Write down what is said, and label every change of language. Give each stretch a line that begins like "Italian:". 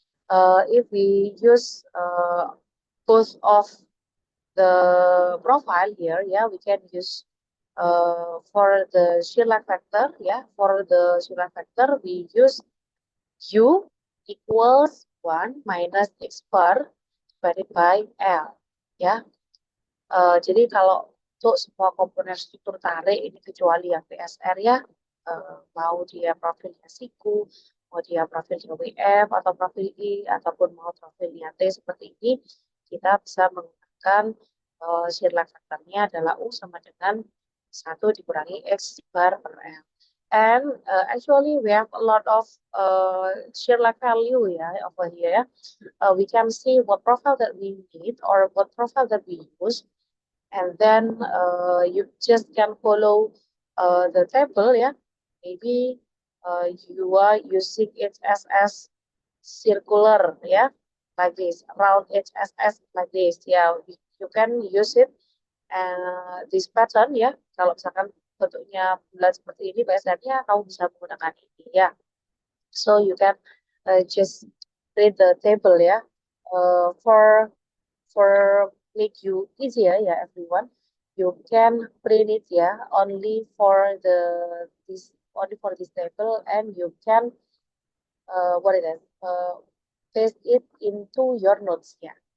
English: If we use both of the profile here, yeah, we can use for the shear lag factor, yeah, for the shear lag factor, we use U equals 1 minus X bar divided by L, ya.
Indonesian: Jadi kalau untuk semua komponen struktur tarik ini kecuali yang PSR ya, mau dia profilnya siku, mau dia profilnya WF atau profil I, ataupun mau profilnya T seperti ini, kita bisa menggunakan shear lag factor-nya adalah U sama dengan 1 dikurangi X bar per L.
English: And actually we have a lot of shear lag value ya over here. We can see what profile that we need or what profile that we use, and then you just can follow the table, yeah. Maybe you are using HSS circular, yeah, like this, round HSS like this, yeah. You can use it this pattern, ya.
Indonesian: Kalau misalkan bentuknya bulat seperti ini, biasanya kamu bisa menggunakan ini, ya.
English: So you can just read the table, ya. For make you easier, yeah, everyone, you can print it, yeah, only for this table, and you can what it is paste it into your notes, ya.